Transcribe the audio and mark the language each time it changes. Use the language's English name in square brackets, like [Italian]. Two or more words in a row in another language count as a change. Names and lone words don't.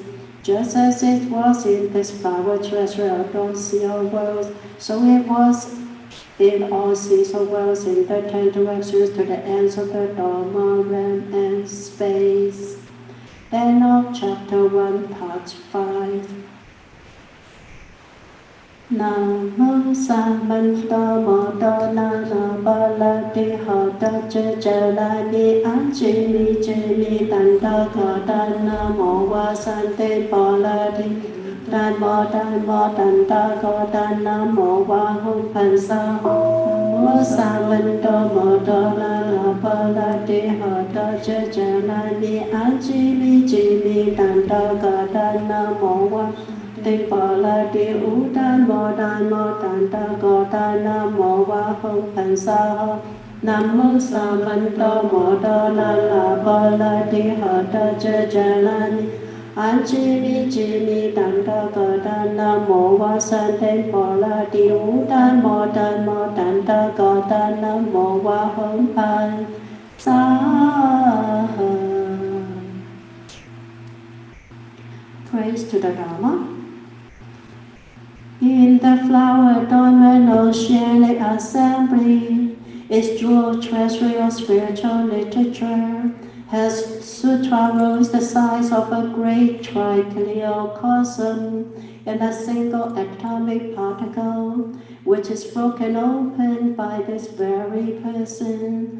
[English] Just as it was in this flower treasure adorned sea of worlds, so it was in all seas of worlds in the 10 directions to the ends of the Dharma realm and space. End of chapter 1, part 5. [Sanskrit] Namo Samanta Modana Bala Dihata Jalani Anjini Jini Tanda Gadana Mowa Sante Baladi Namo Dhammo Tanda Gadana Mowa Hupansa Namo Samanta Modana Bala Dihata Jalani Anjini Jini Tanda Gadana Mowa Tinh Bò La Đi Ú Đan Mô Tàn Ta Gò Ta Nam Mô Wa Hông Thành Sa Ho Nam Mô Sa Man To Mô Đô La La Bò La Đi Hờ Ta Chê Chê La Ni An Chi Ni Tàn Ta Gò Ta Nam Mô Wa San Tinh Bò La Đi Ú Đan Mô Tàn Ta Gò Ta Nam Mô Wa Hông Thành Sa Ho. [English] Praise to the Dharma. In the flower adornment oceanic assembly, its jewel treasury of spiritual literature has sutra rules the size of a great trichiliocosm in a single atomic particle, which is broken open by this very person.